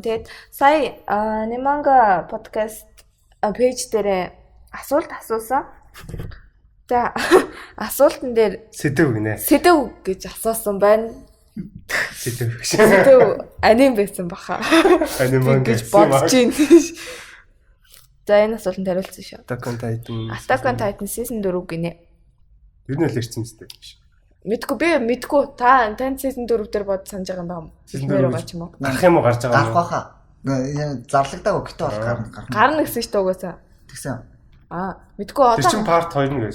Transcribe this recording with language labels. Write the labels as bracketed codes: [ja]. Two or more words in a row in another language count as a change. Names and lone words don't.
[mn] Тэгээд сая Nimanga podcast пэйж дээр асуулт асуусан. За асуултан дээр сэдв гинэ. Сэдв гэж асуусан байна. Сэдв. Сэдв аним байсан баха. Аним гэж бодож байна. За энэ асуултанд хариулсан шүү. Attack on Titan season 4 гинэ. Ер нь л ирсэн мэт биш. Мэдгүй та season 4 дээр бод санаж байгаа юм байна. Season 4 байгаа ч юм уу? Гарах юм уу гарч байгаа юм уу? Гарах баха. Зарлагдаагүй гэтээ бол гарна гэсэн шүү дээ угаасаа. Тэгсэн. Мэдгүй одоо. Тэр чинь part 2 нь гэсэн.